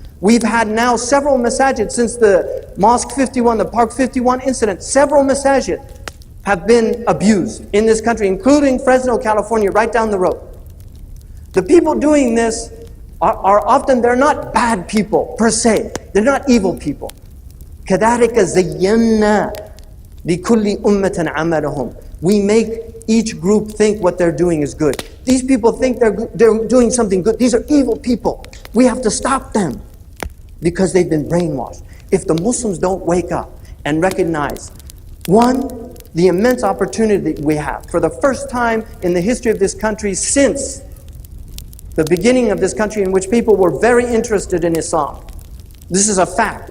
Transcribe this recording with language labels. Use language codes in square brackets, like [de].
[en] We've had now several masajid since the Mosque 51, the Park 51 incident. Several masajid have been abused in this country, including Fresno, California, right down the road. The people doing this are often, they're not bad people per se. They're not evil people. [ar] كَذَلِكَ زَيَّنَّا لِكُلِّ أُمَّةٍ عَمَلَهُمْ. [en] We make each group think what they're doing is good. These people think they're doing something good. These are evil people. We have to stop them because they've been brainwashed. If the Muslims don't wake up and recognize, one, the immense opportunity we have for the first time in the history of this country since the beginning of this country, in which people were very interested in Islam. This is a fact.